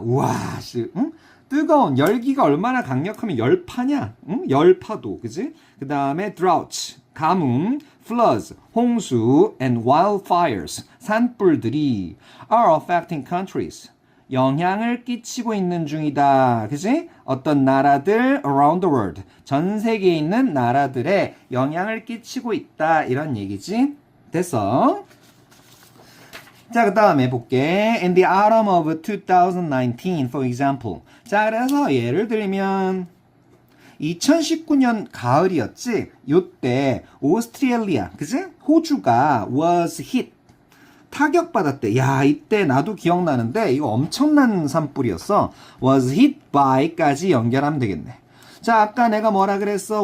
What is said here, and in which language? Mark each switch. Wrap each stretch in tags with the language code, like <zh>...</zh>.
<ko>우와, 뜨거운 열기가 얼마나 강력하면 열파냐? 열파도, 그지? 그 다음에</ko> <en>drought,</en> <ko>가뭄,</ko> <en>floods,</en> <ko>홍수,</ko> <en>and wildfires,</en> <ko>산불들이</ko> <en>are affecting countries.</en> <ko>영향을 끼치고 있는 중이다. 그지? 어떤 나라들</ko> <en>around the world.</en> <ko>전 세계에 있는 나라들에 영향을 끼치고 있다. 이런 얘기지. 됐어? 자, 그 다음에 볼게.</ko> <en>In the autumn of 2019, for example.</en> <ko>자, 그래서 예를 들면 2019년 가을이었지? 요때 오스트레일리아, 그지? 호주가</ko> <en>was hit.</en> <ko>타격받았대. 야, 이때 나도 기억나는데 이거 엄청난 산불이었어.</ko> <en>was hit by</en> <ko>까지 연결하면 되겠네. 자, 아까 내가 뭐라 그랬어?</ko>